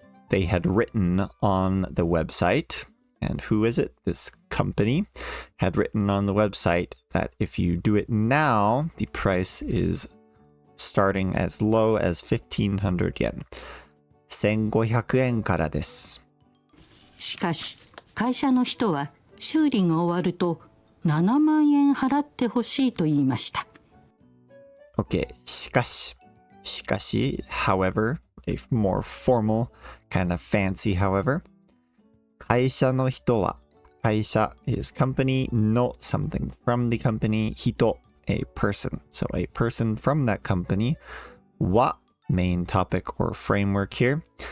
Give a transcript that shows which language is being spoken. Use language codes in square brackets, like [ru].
[en] They had written on the website, and who is it? This company had written on the website that if you do it now, the price is starting as low as 1500 yen. [ja] 1500円からです。しかし、会社の人は修理が終わると7万円払ってほしいと言いました。 [en] Okay, しかし、however, a more formal, kind of fancy, however. [ja] 会社の人は、 [en] 会社 is company, の something from the company, 人 a person. So a person from that company は main topic or framework here.